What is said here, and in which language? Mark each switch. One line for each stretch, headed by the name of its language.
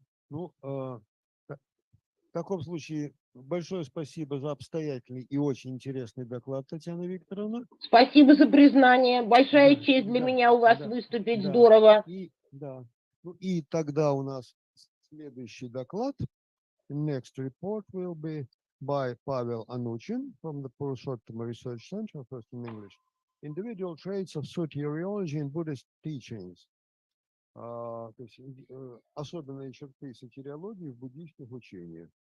Russian: Ну, в таком случае большое спасибо за обстоятельный и очень интересный доклад, Татьяна Викторовна. Спасибо за признание. Большая честь для меня у вас выступить. Здорово. Ну и тогда у нас следующий доклад.
English: Next report will be by Pavel Anuchin from the Purushottam Research Center, first in English. Individual traits of soteriology in Buddhist teachings.
Russian: То есть особенные черты сотериологии в буддийских учениях.